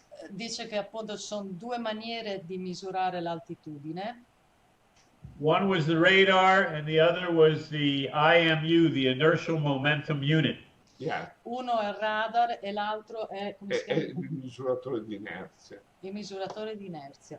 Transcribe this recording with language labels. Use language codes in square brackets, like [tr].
[it] Dice che appunto ci sono due maniere di misurare l'altitudine. [en] One was the radar and the other was the IMU, the inertial momentum unit. Yeah. [it] Uno è il radar e l'altro è, come si chiama? Il misuratore di inerzia. Il misuratore di inerzia.